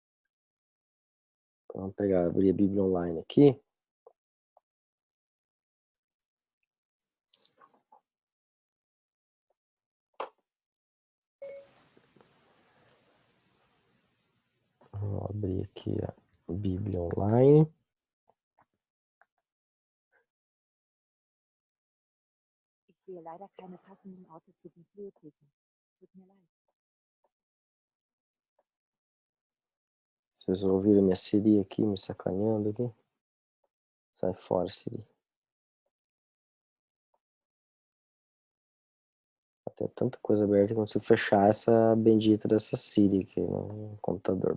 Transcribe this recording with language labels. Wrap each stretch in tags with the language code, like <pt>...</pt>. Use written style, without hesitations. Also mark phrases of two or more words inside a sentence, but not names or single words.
<pt>Abrir a Bíblia online aqui. Vou abrir aqui a Bíblia online.</pt> <de>Ich sehe leider keine passenden Orte zur Bibliotheken. Tut mir leid.</de> <pt>Vocês ouviram minha Siri aqui me sacaneando aqui? Sai fora, Siri. Tem tanta coisa aberta que eu consigo fechar essa bendita dessa Siri aqui no computador.</pt>